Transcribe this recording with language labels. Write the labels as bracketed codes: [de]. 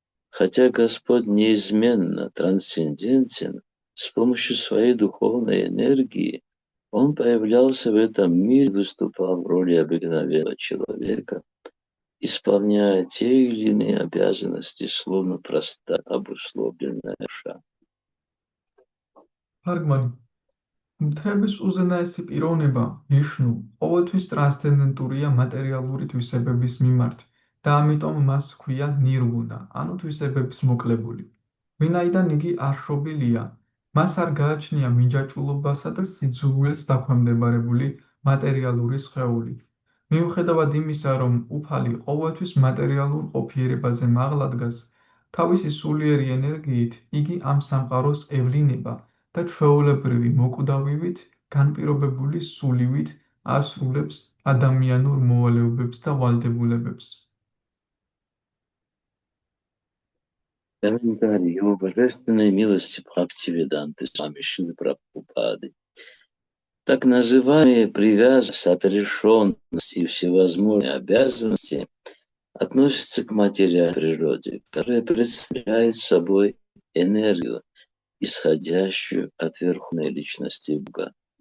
[ru] Хотя Господь неизменно трансцендентен, с помощью своей духовной энергии Он появлялся в этом мире, выступал в роли обыкновенного человека, исполняя те или иные обязанности, словно простая обусловленная душа. [ka] თარგმანი მთების უზენაესი პიროვნება, ვიშნუ, ყოველთვის ტრანსცენდენტურია მატერიალური თვისებების მიმართ და ამიტომ მას ჰქვია ნირგუნა, ანუ თვისებების მოკლებული. ვინაიდან იგი არშობილია, მას არ გააჩნია მინჯაჭულობასა და სიძულვილს დაქვემდებარებული მატერიალური სხეული. მიუხედავად იმისა, რომ უფალი ყოველთვის მატერიალურ ყოფიერებაზე მაღლა დგას, თავისი სულიერი ენერგიით იგი ამ სამყაროს ევლინება და ჩვეულებრივი მოკვდავივით, განპირობებული სულივით ასრულებს ადამიანურ მოვალეობებს და ვალდებულებებს. [ru] Комментарий его божественной милости Бхактивиданты Свами Шилы Прабхупады. Так называемые привязанность, отрешенность и всевозможные обязанности относятся к материальной природе, которая представляет собой энергию, исходящую от верховной личности Бога.